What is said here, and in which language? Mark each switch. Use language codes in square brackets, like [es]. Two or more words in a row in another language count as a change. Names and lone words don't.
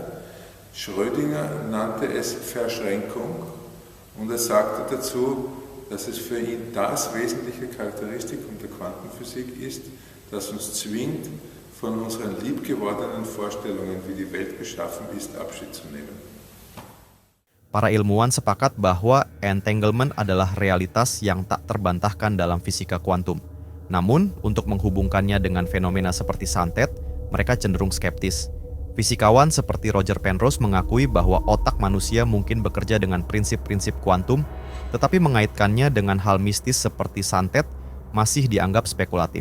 [de] Schrödinger nannte es Verschränkung und er sagte dazu, dass es für ihn das wesentliche Charakteristikum der Quantenphysik ist, das uns zwingt, von unseren liebgewordenen Vorstellungen, wie die Welt geschaffen ist, Abschied zu nehmen. [id] Para ilmuwan sepakat bahwa entanglement adalah realitas yang tak terbantahkan dalam fisika kuantum. Namun, untuk menghubungkannya dengan fenomena seperti santet, mereka cenderung skeptis. Fisikawan seperti Roger Penrose mengakui bahwa otak manusia mungkin bekerja dengan prinsip-prinsip kuantum, tetapi mengaitkannya dengan hal mistis seperti santet masih dianggap spekulatif.